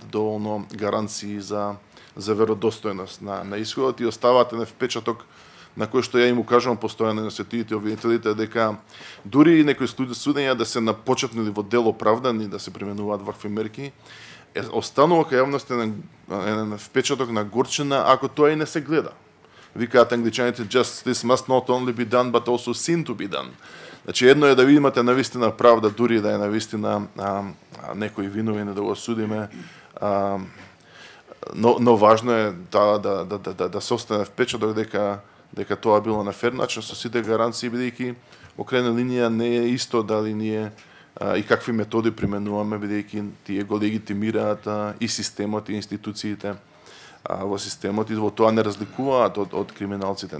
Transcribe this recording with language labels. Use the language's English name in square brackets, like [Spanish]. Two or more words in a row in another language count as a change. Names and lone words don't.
[Macedonian] доволно гаранции за веродостојност на исходот и оставаат еден впечаток на кој што ја им укажувам постојано на светите обвинителите дека дури и некои судења да се на почетно или во дел оправдани да се применуваат вакви мерки, останува кај јавноста еден впечаток на горчина ако тоа и не се гледа. Викаат англичаните, [English] justice must not only be done, but also seen to be done. [Macedonian] Значи, едно е да ви имате навистина правда, дури да е навистина некој виновен да го судиме, но важно е да се остане впечаток дека тоа било на фер начин со сите гаранции, бидејќи во крајна линија не е исто дали ние и какви методи применуваме, бидејќи тие го легитимираат и системот и институциите во системот и во тоа не разликуваат од криминалците.